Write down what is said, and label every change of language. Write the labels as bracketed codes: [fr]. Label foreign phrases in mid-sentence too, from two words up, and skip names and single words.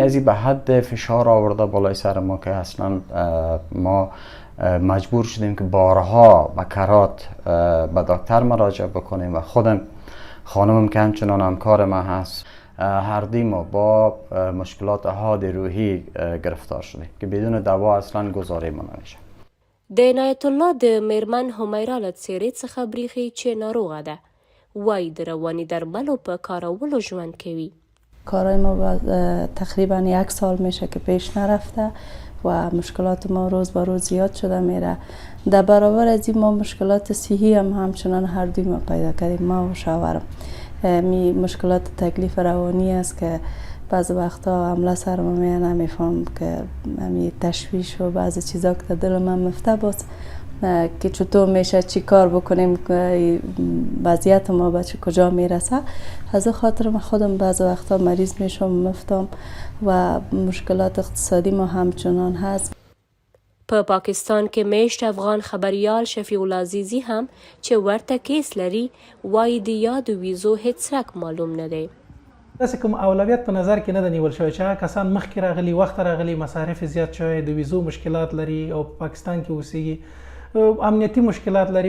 [fa] ازی به حد فشار آورده بالای سر ما که اصلا ما مجبور شدیم که بارها و کرات به دکتر مراجعه بکنیم و خودم خانمم که همچنان همکار ما هست هر دوی ما با مشکلات حاد روحی گرفتار شدیم که بدون دوا اصلا گزاره ما نمیشه. [ps] د عنایت الله د مېرمن همیرا له څېرې څخه بریښي چې ناروغه ده. وایي د رواني درملو په کارولو ژوند کوي. [fa] کارهای ما تقریبا 1 سال میشه که پیش نرفته و مشکلات ما روز به روز زیاد شده میره. در برابر از این ما مشکلات صحی هم همچنان هر دوی ما پیدا کردیم، ما و شوهرم. مشکلات تکلیف روانی است که بعض وقتا حمله سر ما میاد، نمیفهم که تشویش و بعضی چیزا که دل من مفته باز که چطور میشه چی کار بکنیم، وضعیت ما به کجا میرسه. از خاطر من خودم بعض وقتا مریض میشم مفتم و مشکلات اقتصادی ما همچنان هست. [ps] په پاکستان کې میشت افغان خبریال شفیع الله عزیزی هم چې ورته کیس لري وایي د یادو ویزو هیڅ رک معلوم نه دی. داسې کوم اولویت په نظر کې نه ده نیول شوی چې هغه کسان مخکې راغلي، وخت راغلي، مصارف زیات شوی، د ویزو مشکلات لري او په پاکستان کې اوسېږي، امنیتي مشکلات لري.